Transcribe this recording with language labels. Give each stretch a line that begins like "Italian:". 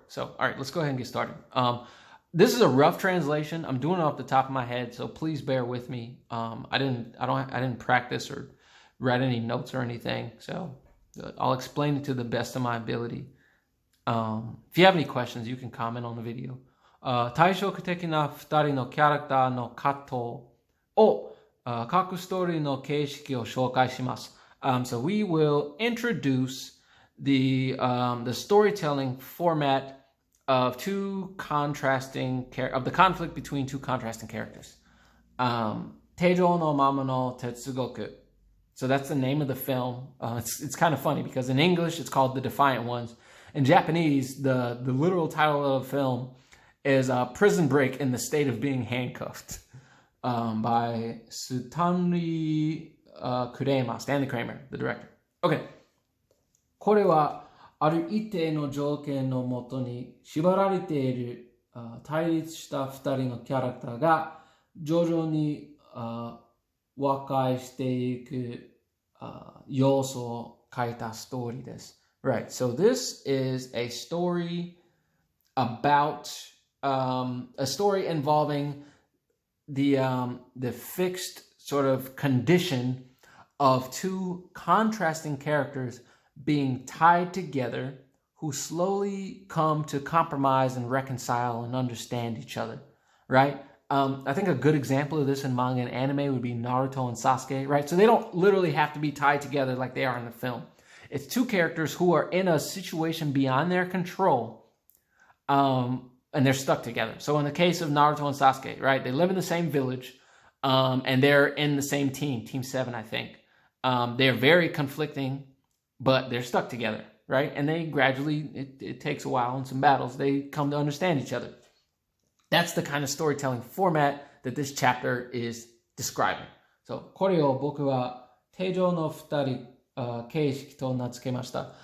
English: So, all right, let's go ahead and get started. This is a rough translation. I'm doing it off the top of my head, so please bear with me. I didn't practice or write any notes or anything, so I'll explain it to the best of my ability. If you have any questions, you can comment on the video.
Japanese: 対照的な2人のキャラクターの葛藤を各ストーリーの形式を紹介します。
English: So we will introduce the storytelling format of the conflict between two contrasting characters. Teijo no Mama no Tetsugoku. So that's the name of the film. It's kind of funny because in English it's called The Defiant Ones. In Japanese, the literal title of the film is Prison Break in the State of Being Handcuffed by Stanley Kramer, the director. Okay.
Japanese: これはある一定の条件のもとに縛られている対立した2人のキャラクターが徐々に和解していく要素を書いたストーリーです。
English: Right, so this is a story about a story involving the fixed sort of condition of two contrasting characters being tied together who slowly come to compromise and reconcile and understand each other, right? I think a good example of this in manga and anime would be Naruto and Sasuke, right? So they don't literally have to be tied together like they are in the film. It's two characters who are in a situation beyond their control, and they're stuck together. So in the case of Naruto and Sasuke, right, they live in the same village, and they're in the same team, Team 7, I think. They're very conflicting, but they're stuck together, right? And they gradually, it takes a while and some battles, they come to understand each other. That's the kind of storytelling format that this chapter is describing.
Japanese: So, これを僕は定常の2人形式と名付けました.